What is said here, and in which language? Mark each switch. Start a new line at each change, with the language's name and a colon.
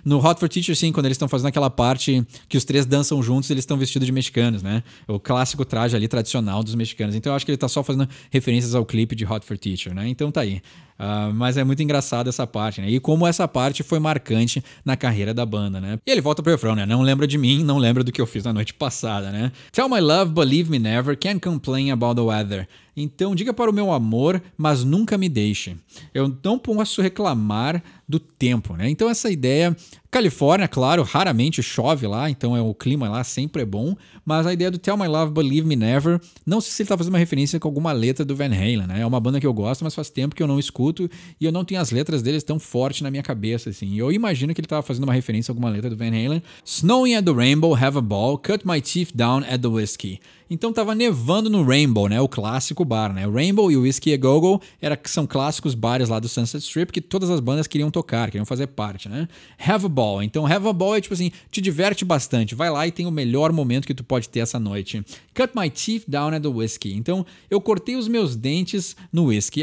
Portuguese: No Hot for Teacher, sim, quando eles estão fazendo aquela parte que os três dançam juntos, eles estão vestidos de mexicanos, né? O clássico traje ali tradicional dos mexicanos. Então eu acho que ele tá só fazendo referências ao clipe de Hot for Teacher, né? Então tá aí. Mas é muito engraçado essa parte, né? E como essa parte foi marcante na carreira da banda, né? E ele volta pro refrão, né? Não lembra de mim, não lembra do que eu fiz na noite passada, né?
English: Tell my love, believe me never, can't complain about the weather.
Portuguese: Então diga para o meu amor, mas nunca me deixe. Eu não posso reclamar do tempo, né? Então essa ideia... Califórnia, claro, raramente chove lá, então o clima lá sempre é bom, mas a ideia do
English: Tell My Love, Believe Me Never,
Portuguese: não sei se ele tá fazendo uma referência com alguma letra do Van Halen, né? É uma banda que eu gosto, mas faz tempo que eu não escuto e eu não tenho as letras deles tão forte na minha cabeça, assim. E eu imagino que ele tava fazendo uma referência a alguma letra do Van Halen.
English: Snowing at the Rainbow, Have a Ball, Cut My Teeth Down at the Whiskey.
Portuguese: Então tava nevando no Rainbow, né? O clássico bar, né? O Rainbow e o Whiskey a Go-Go são clássicos bares lá do Sunset Strip que todas as bandas queriam tocar, queriam fazer parte, né?
English: Have a Ball.
Portuguese: Então
English: Have a Ball
Portuguese: é tipo assim, te diverte bastante. Vai lá e tem o melhor momento que tu pode ter essa noite.
English: Cut My Teeth Down at the Whiskey.
Portuguese: Então eu cortei os meus dentes no whisky.